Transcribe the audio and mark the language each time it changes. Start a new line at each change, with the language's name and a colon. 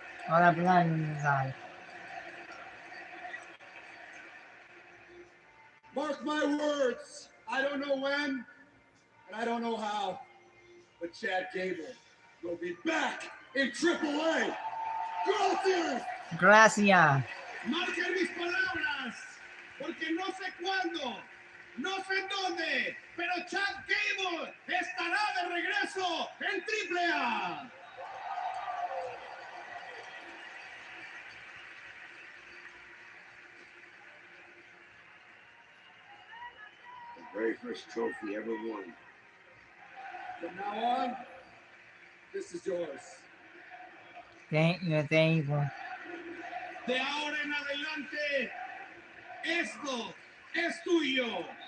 English: All that blood in his eye. Mark my words, I don't know when, and I don't know how, but Chad Gable will be back in AAA.
Spanish: Gracias! Gracias. Marquen mis palabras, porque no sé cuándo, no sé en dónde, pero Chad Gable estará de regreso en AAA.
English: The very first trophy ever won. From now on, this is yours. Thank you.
Spanish: De ahora en adelante, esto es tuyo.